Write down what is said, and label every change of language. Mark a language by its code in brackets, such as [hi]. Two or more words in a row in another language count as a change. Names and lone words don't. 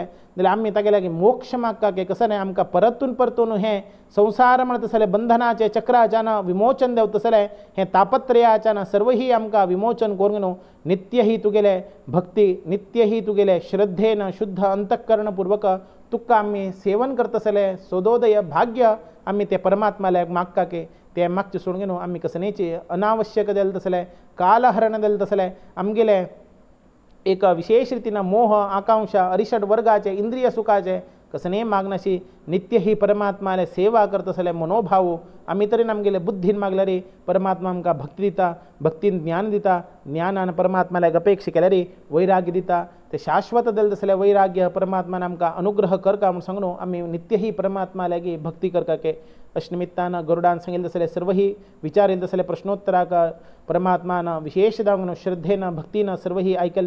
[kok] जाल्यार आमी तागे लागीं मोक्ष मागता के कसन आमकां परतून हें संसार म्हणटा तसले बंधनाचे चक्राच्यान विमोचन देव तसले हें तापत्रयाच्यान सर्व ही आमकां विमोचन करून न्हू नित्य ही तुगेले भक्ती नित्य ही तुगेले श्रद्धेन शुद्ध अंतःकरणपूर्वक तुका आमी सेवन करतसले सोदोदय भाग्य आमी ते परमात्माला मागता के ते मागचे सोडून घेवन आमी कसनेची अनावश्यक जालें तसलें कालहरण जालें तसलें आमगेले एक विशेष रितीन मोह आकांक्षा अरिषड वर्गाचे इंद्रिय सुखाचे कसनेय मागनाशी नित्य ही परमात्माले सेवा करतसले मनोभाव आमी तरेन आमगेले बुद्धीन मागल्यार परमात्मा आमकां भक्ती दिता भक्तीन ज्ञान दिता ज्ञानान परमात्माला अपेक्षा केल्यार वैराग्य दिता ते शाश्वत जालें तसलें वैराग्य परमात्मान आमकां अनुग्रह करता म्हूण सांगून आमी नित्य ही परमात्मा लागीं भक्ती करता के अशे निमित्तान गरुडान सांगिल्लें तसलें सर्व ही विचारिल्ले तसले प्रश्नोत्तराक परमात्मान विशेष जावन श्रद्धेन भक्तीन सर्व ही आयकल्या